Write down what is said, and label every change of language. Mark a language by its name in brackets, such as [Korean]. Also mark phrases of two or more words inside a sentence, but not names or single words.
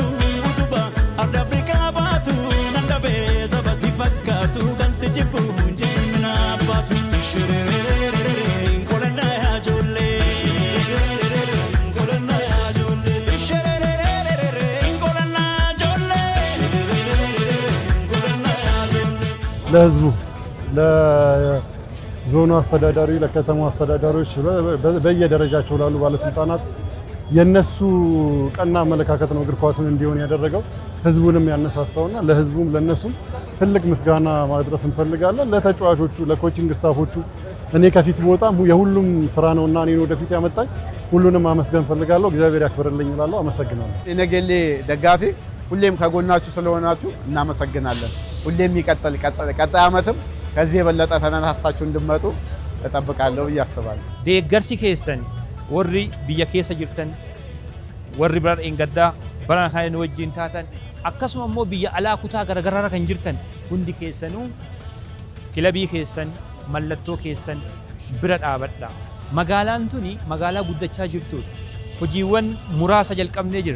[Oromo] utubaa arda Afrikaa baatu nanda beesa basi fakkaatu kan si jibbu jeemina baatu shirerererere nkolana yaa ijoollee nkolana yaa ijoollee shirerererere nkolana ijoollee shirerererere nkolana yaa ijoollee [Amharic] ለህዝቡ ለዞኑ አስተዳዳሪ ለከተማው አስተዳዳሪዎች በየደረጃቸው ላሉ ባለስልጣናት የነሱ ቀና አመለካከት ነው እግር ኳሱን እንዲሆን ያደረገው ህዝቡንም ያነሳሳውና ለህዝቡም ለነሱም ትልቅ ምስጋና ማድረስ እንፈልጋለን። ለተጫዋቾቹ ለኮቺንግ ስታፎቹ እኔ ከፊት ቦታም የሁሉም ስራ ነውና እኔን ወደፊት ያመጣኝ ሁሉንም አመስገን ፈልጋለሁ። እግዚአብሔር ያክብርልኝ እላለሁ። አመሰግናለሁ። የነገሌ ደጋፊ ሁሌም ከጎናችሁ ስለሆናችሁ እናመሰግናለን። ሁሌም ይቀጥል። ቀጣይ ዓመትም ከዚህ የበለጠ ተነሳስታችሁ እንድመጡ እጠብቃለሁ ብዬ አስባለሁ። [Oromo] deeggarsi keessan warri biyya keessa jirtan warri bira engaddaa bara kan wajjin taatan akkasuma immoo biyya alaa kutaa garagaraarra kan jirtan hundi keessanuu kilabii keessan mallattoo keessan bira dhaabadha. Magaalaan tuni magaalaa guddachaa jirtudha. Hojiiwwan muraasa jalqabnee jirra.